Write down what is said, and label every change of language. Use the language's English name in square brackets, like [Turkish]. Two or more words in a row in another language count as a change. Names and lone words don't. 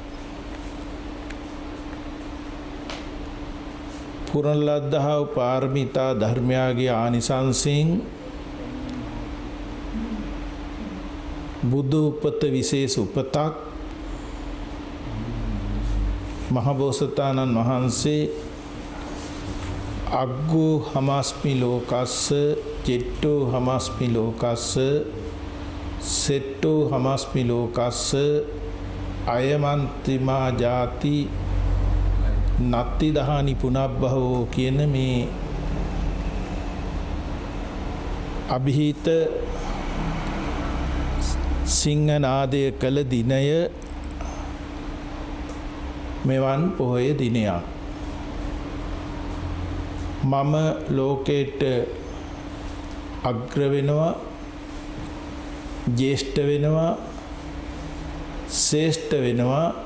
[Sinhala] පුරන ලද්දා වූ පාරමිතා ධර්මයාගේ ආනිසංසයෙන් බුදු උපත විශේෂ උපතක් මහබෝසතාණන් වහන්සේ [Pali] අග්ගෝ හමස්මි ලෝකස්ස චෙට්ටෝ හමස්මි ලෝකස්ස සෙට්ටෝ හමස්මි ලෝකස්ස අයමන්තිමා ජාති නත්ති දහානි පුනබ්බහෝ [Sinhala] කියන මේ අභිහිත සිංහනාදය කළ දිනය මෙවන් පොහොය දිනයක්. මම ලෝකයට අග්‍ර වෙනවා ජේෂ්ඨ වෙනවා, ශ්‍රේෂ්ඨ වෙනවා.